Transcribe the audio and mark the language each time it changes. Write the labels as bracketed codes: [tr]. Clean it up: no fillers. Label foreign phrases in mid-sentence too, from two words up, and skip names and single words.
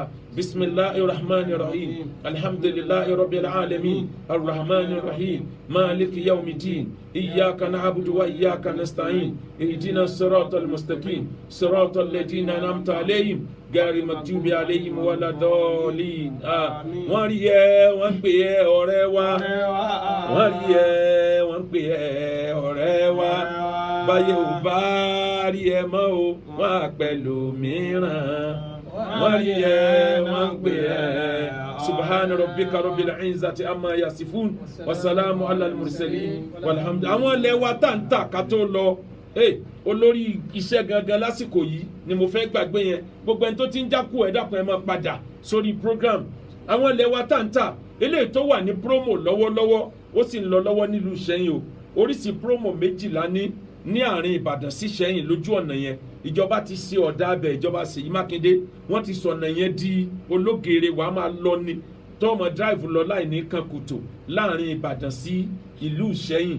[ar] بسم الله الرحمن الرحيم الحمد لله رب العالمين الرحمن الرحيم مالك يوم الدين إياك نعبد وإياك نستعين اهدنا الصراط المستقيم صراط الذين أنعمت عليهم غير المغضوب عليهم ولا الضالين. [yo] wọ́n rí ẹ wọ́n pè ẹ́ ọ̀rẹ́ wa wọ́n rí ẹ wọ́n pè ẹ́ ọ̀rẹ́ wa báyé ò bá rí ẹ mọ́ o wọ́n á pẹ̀lú mìíràn. wọ́n rí ẹ wọ́n pè ẹ́ [ar] سبحان ربك رب العزة عما يصفون وسلام على المرسلين والحمد لله. [yo] àwọn ilẹ̀ wa tá ń tà ká tó lọ olórí iṣẹ́ gangan lásìkò yìí ni mo fẹ́ gbàgbé yẹn gbogbo ẹni tó ti ń jákù ẹ̀ dàpọ̀ ẹ̀ máa padà sórí program. àwọn ilẹ̀ wa tá ń tà eléyìí tó wà ní promo lọ́wọ́lọ́wọ́ ó sì ń lọ lọ́wọ́ nílùú Ìṣẹ́yìn o oríṣi promo 12 ní àárín Ìbàdàn sí Ìṣẹ́yìn lójú ọ̀nà yẹn ìjọba ti ṣe ọ̀dà abẹ ìjọba Ṣèyí Mákindé wọ́n ti sọ̀nà yẹn di ológere wàá máa lọ ní tọ́mọ drive lọ láì ní kan kòtò láàrin Ìbàdàn sí ìlú Ìṣẹ́yìn.